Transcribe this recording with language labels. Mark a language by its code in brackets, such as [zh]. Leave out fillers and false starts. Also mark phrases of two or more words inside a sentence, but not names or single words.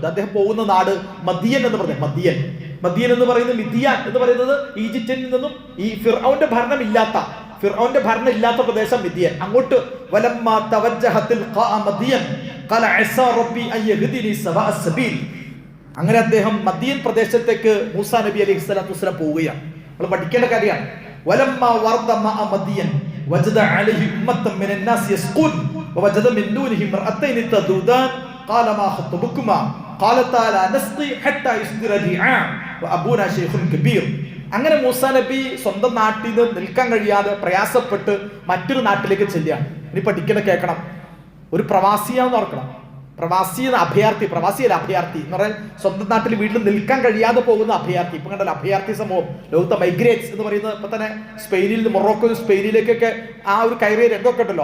[ml] അദ്ദേഹം പോകുന്ന നാട് മദിയൻ എന്ന് പറയുന്നത്. മദിയൻ എന്ന് പറയുന്നത് മിദിയാൻ എന്ന് പറയുന്നത് ഈജിപ്തിൽ നിന്നും ഈ ഫിർഔന്റെ ഭരണം ഇല്ലാത്ത പ്രദേശം മിദിയൻ. അങ്ങോട്ട് അങ്ങനെ അദ്ദേഹം മദിയൻ പ്രദേശത്തേക്ക് മൂസാ നബി [ar] عليه الصلاة والسلام [ml] പോവുകയാണ്. നമ്മൾ പഠിക്കേണ്ട കാര്യമാണ്. [ar] وجد عليه أمة من الناس يسقون ووجد من دونه امرأتين تذودان قال ما خطبكما قالتا لا نسقي حتى يصدر الرعاء وأبونا شيخ كبير. [ml] അങ്ങനെ മൂസാ നബി സ്വന്തം നാട്ടിൽ നിന്ന് നിൽക്കാൻ കഴിയാതെ പ്രയാസപ്പെട്ട് മറ്റൊരു നാട്ടിലേക്ക് ചെല്ലുകയാണ്. ഇനി പഠിക്കണം, കേൾക്കണം. ഒരു പ്രവാസിയാണെന്ന് ഓർക്കണം. പ്രവാസിയല്ല അഭയാർത്ഥി എന്ന് പറയാൻ സ്വന്തം നാട്ടിൽ വീട്ടിൽ നിൽക്കാൻ കഴിയാതെ പോകുന്ന അഭയാർത്ഥി. ഇപ്പൊ കണ്ടല്ലോ അഭയാർത്ഥി സമൂഹം ലോകത്തെ മൈഗ്രേറ്റ്സ് എന്ന് പറയുന്നത്. ഇപ്പൊ തന്നെ സ്പെയിനിൽ നിന്ന് മൊറോക്കോ സ്പെയിനിലേക്കൊക്കെ ആ ഒരു കയറിയ രംഗമൊക്കെ ഉണ്ടല്ലോ.